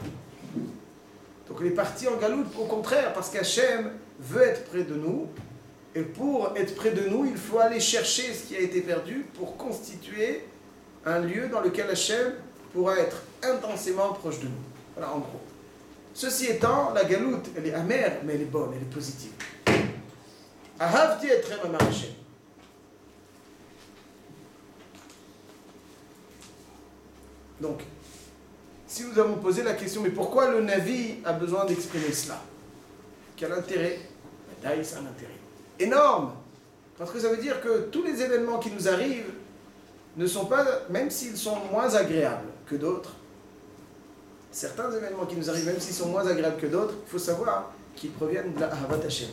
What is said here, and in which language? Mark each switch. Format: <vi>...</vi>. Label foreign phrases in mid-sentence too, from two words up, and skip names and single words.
<fr>Donc les parties en galoute, au contraire, parce qu'Hachem veut être près de nous, et pour être près de nous, il faut aller chercher ce qui a été perdu pour constituer un lieu dans lequel Hachem pourra être intensément proche de nous. Voilà, en gros. Ceci étant, la galoute, elle est amère, mais elle est bonne, elle est positive.</fr> <he>אהבתי אתכם אמר השם.</he> <fr>Donc, si nous avons posé la question, mais pourquoi le Navi a besoin d'exprimer cela? Quel intérêt? D'ailleurs, c'est un intérêt énorme. Parce que ça veut dire que tous les événements qui nous arrivent ne sont pas, même s'ils sont moins agréables que d'autres, certains événements qui nous arrivent, même s'ils sont moins agréables que d'autres, il faut savoir qu'ils proviennent de la</fr> <he>אהבת השם.</he>